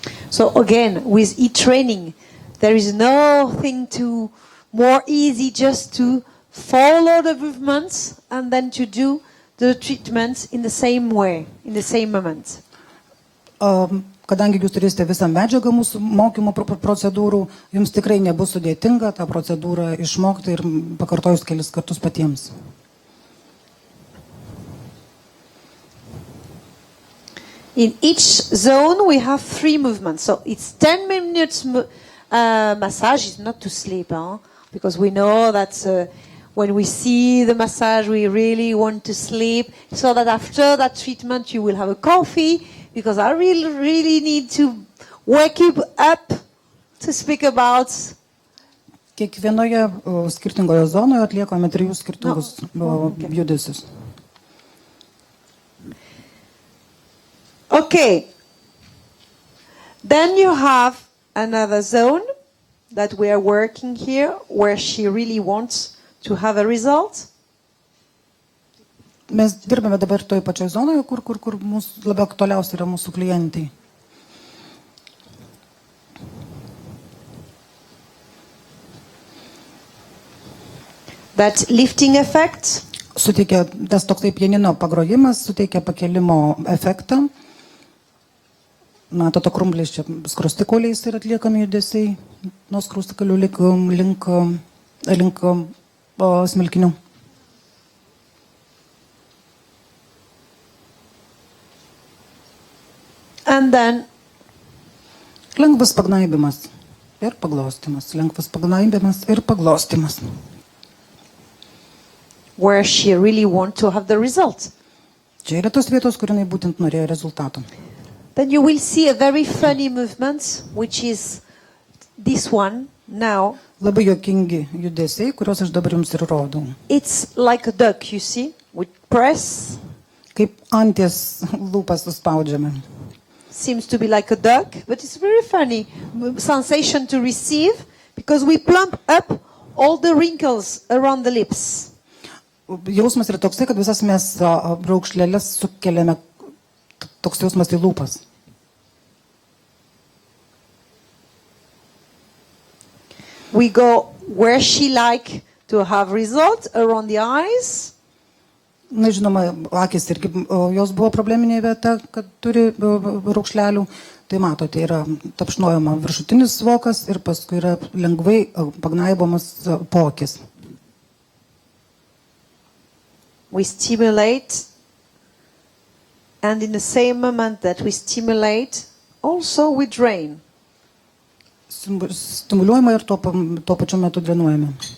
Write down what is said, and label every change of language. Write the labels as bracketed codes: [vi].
[en] So again, with e-training, there is nothing more easy just to follow the movements and then to do the treatments in the same way, in the same moment. [lt] Kadangi jūs turėsite visą medžiagą mūsų mokymo procedūrų, jums tikrai nebus sudėtinga tą procedūrą išmokti ir pakartojus kelis kartus patiems. [en] In each zone, we have 3 movements. So it's 10 minutes massage. It's not to sleep, because we know that when we see the massage, we really want to sleep. So that after that treatment, you will have a coffee, because I really need to wake you up to speak about. [lt] Kiekvienoje skirtingoje zonoje atliekame 3 skirtingus judesius. [en] Okay. Then you have another zone that we are working here, where she really wants to have a result. [lt] Mes dirbame dabar toj pačioj zonoje, kur mūsų labiau aktualiausia yra mūsų klientai. [en] That lifting effect. [lt] Suteikia, tas toksai pianino pagrojimas suteikia pakelimo efektą. Matote, krumpliais čia skruostikauliais ir atliekami judesiai nuo skruostikaulių link smilkinių. [en] And then [lt] lengvas pagnaibimas ir paglostymas. Lengvas pagnaibimas ir paglostymas. [en] Where she really wants to have the result. [lt] Čia yra tos vietos, kur jinai būtent norėjo rezultato. [en] Then you will see a very funny movement, which is this one now. [lt] Labai juokingi judesiai, kuriuos aš dabar jums ir rodau. [en] It's like a duck, you see, with press. [lt] Kaip anties lūpas suspaudžiame. [en] Seems to be like a duck, but it's very funny sensation to receive because we plump up all the wrinkles around the lips. [lt] Jausmas yra toksai, kad visas mes raukšlėlės sukeliame. Toks jausmas į lūpas. [en] We go where she like to have results around the eyes. [lt] Na, žinoma, akis irgi jos buvo probleminė vieta, kad turi raukšlelių. Tai matote, yra tapšnojama viršutinis vokas ir paskui yra lengvai pagnaibomas poakis. [en] We stimulate. And in the same moment that we stimulate, also we drain. [lt] Stimuliuojama ir tuo pačiu metu drenuojame.